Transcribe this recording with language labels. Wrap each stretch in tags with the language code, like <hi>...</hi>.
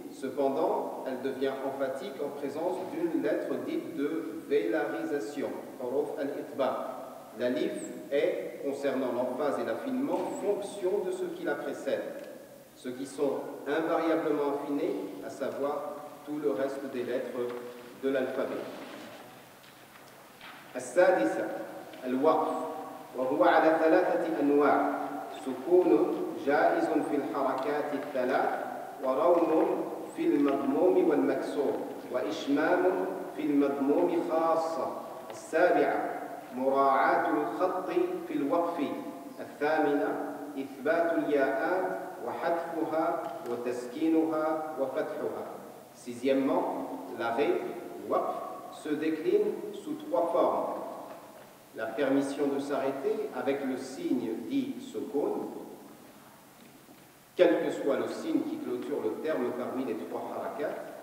<fr>Cependant, elle devient emphatique en présence d'une lettre dite de vélarisation, huruf al-itba. L'alif est, concernant l'emphase et l'affinement, fonction de ce qui la précède. Ceux qui sont invariablement affinés, à savoir tout le reste des lettres de l'alphabet.</fr> <ar>السادسة الوقف، وهو على ثلاثة أنواع: سكون جائز في الحركات الثلاث، وروم في المضموم والمكسور، وإشمام في المضموم خاصة. السابعة مراعاة الخط في الوقف. الثامنة إثبات الياءات وحذفها وتسكينها وفتحها.</ar> <fr>Sixièmement, l'arrêt, waqf, se décline sous trois formes. La permission de s'arrêter avec le signe dit sukun, quel que soit le signe qui clôture le terme parmi les trois harakat.</fr>